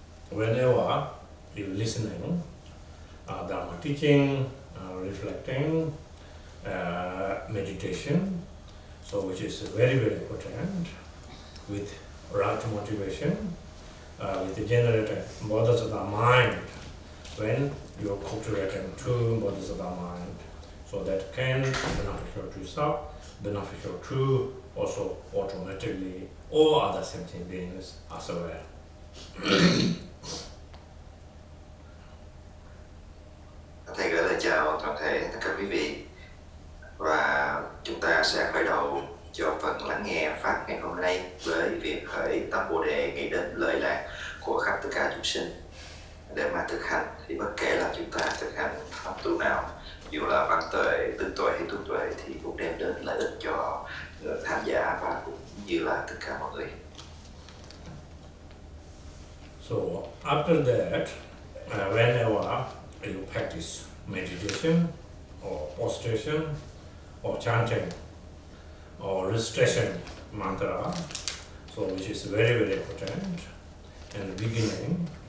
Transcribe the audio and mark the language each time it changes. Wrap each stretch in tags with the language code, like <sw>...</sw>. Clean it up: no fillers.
<en>Whenever you're listening, Dharma teaching, reflecting, meditation, so which is very, very important, with right motivation, with the generated Bodhisattva mind, when you're cultivating true Bodhisattva mind, so that can be beneficial to yourself, beneficial to also automatically all other sentient beings as well.</en> <vi>Thầy gửi lời chào toàn thể tất cả quý vị, và chúng ta sẽ khởi đầu cho phần lắng nghe Pháp ngày hôm nay với việc khởi tâm Bồ Đề nghĩ đến lợi lạc của khắp tất cả chúng sinh. Để mà thực hành thì bất kể là chúng ta thực hành pháp tu nào, dù là văn tuệ, tư tuệ hay tu tuệ, thì cũng đem đến lợi ích cho người tham gia và cũng như là tất cả mọi người.</vi> <en>So after that, whenever you practice meditation or prostration or chanting or recitation mantra, so which is very, very important in the beginning.</en>